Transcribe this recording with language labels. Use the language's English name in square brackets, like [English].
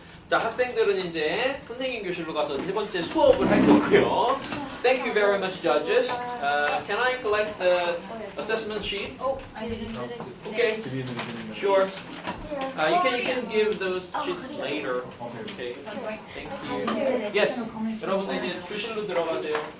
[Korean] 자, 학생들은 이제 선생님 교실로 가서 세 번째 수업을 할 거고요. [English] Thank you very much, judges. Can I collect the assessment sheet? Oh, I didn't get it. Okay. Sure. You can give those sheets later. Okay. Thank you. Yes. [Korean] 여러분들 이제 교실로 들어가세요.